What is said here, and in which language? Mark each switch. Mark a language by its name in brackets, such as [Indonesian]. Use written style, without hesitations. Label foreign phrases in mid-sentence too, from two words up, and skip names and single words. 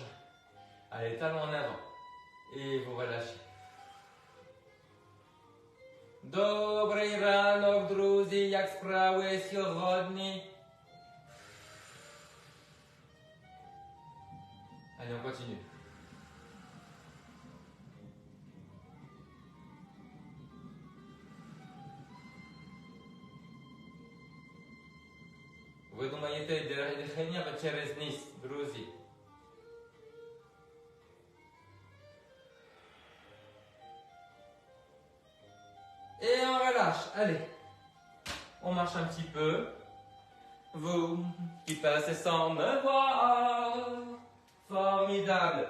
[French] Allez, talons en avant. Et vous relâchez. [Ukrainian] Добрий ранок, друзі, як справи сьогодні. [French] Allez, on continue. [Ukrainian] Ви думаєте, дихання через ніс, друзі? [French] Et on relâche. Allez, on marche un petit peu. Vous qui passez sans me voir. Formidable.